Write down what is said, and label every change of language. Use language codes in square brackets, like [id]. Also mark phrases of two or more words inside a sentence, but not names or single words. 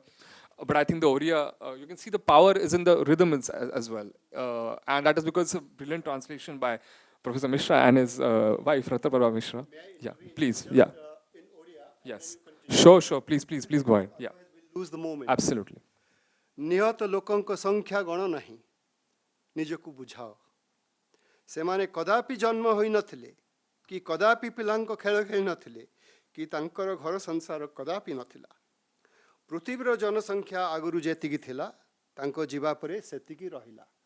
[en] But I think the Oriya, you can see the power is in the rhythm as well. And that is because it's a brilliant translation by Professor Mishra and his wife, Ratha Mishra. Yeah, please. Yeah. In Odia, Yes. Sure. Please go ahead. Yeah. we'll lose the moment. Absolutely. [or] ନିହତ ଲୋକଙ୍କ ସଂଖ୍ୟା ଗଣ ନାହିଁ, ନିଜକୁ ବୁଝାଅ। ସେମାନେ କଦାପି ଜନ୍ମ ହୋଇନଥିଲେ, କି କଦାପି ପିଲାଙ୍କ ଖେଳ ଖେଳି ନଥିଲେ, କି ତାଙ୍କର ଘର ସଂସାର କଦାପି ନଥିଲା। ପୃଥିବୀର ଜନସଂଖ୍ୟା ଆଗରୁ ଯେତିକି ଥିଲା, ତାଙ୍କ ଯିବା ପରେ ସେତିକି ରହିଲା।